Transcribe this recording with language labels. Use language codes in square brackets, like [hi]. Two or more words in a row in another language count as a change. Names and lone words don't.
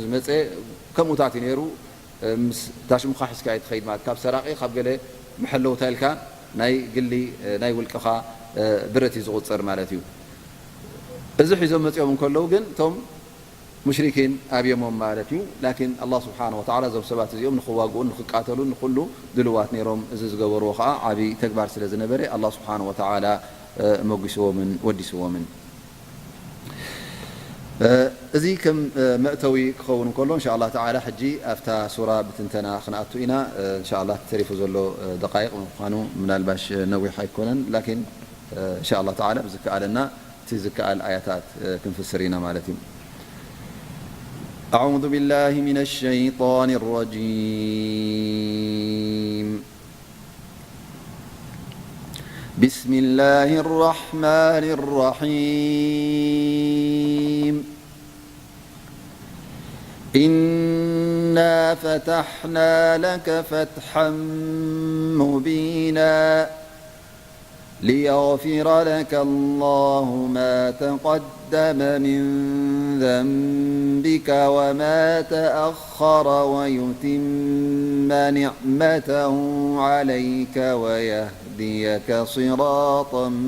[ti] ዝመፀ ከምኡታት እዩ ነይሩ ምስ ታሽሙኻ ሒዝካ ኣይትኸይድ ማለት ካብ ሰራቂ ካብ ገለ መሐለውታ ኢልካ ናይ ግሊ ናይ ውልቅኻ ብረት እዩ ዝቁፀር ማለት እዩ እዚ ሒዞም መፅኦም እንከለዉ ግን እቶም ሙሽሪኪን ኣብየሞም ማለት እዩ ላኪን [ar] الله سبحانه وتعالى [ti] እዞም ሰባት እዚኦም ንኽዋግኡን ንኽቃተሉን ንኩሉ ድልዋት ነይሮም እዚ ዝገበርዎ ከዓ ዓብዪ ተግባር ስለ ዝነበረ [ar] الله سبحانه وتعالى [ti] መጊስዎምን ወዲስዎምን እዚ ከም መእተዊ ክኸውን እንከሎ [ar] إن شاء الله تعالى [ti] ሕጂ ኣብታ ሱራ ብትንተና ክንኣቱ ኢና [ar] إن شاء الله [ti] ተሪፉ ዘሎ ደቃይቕ ምዃኑ ምናልባሽ ነዊሕ ኣይኮነን ላኪን [ar] إن شاء الله تعالى [ti] ብዝከኣለና እቲ ዝከኣል ኣያታት ክንፍስር ኢና ማለት እዩ [ar] أعوذ بالله من الشيطان الرجيم بسم الله الرحمن الرحيم إنا فتحنا لك فتحا مبينا ليغفر لك الله ما تقدم من ذنبك وما تأخر ويتم نعمته عليك ويهديك صراطا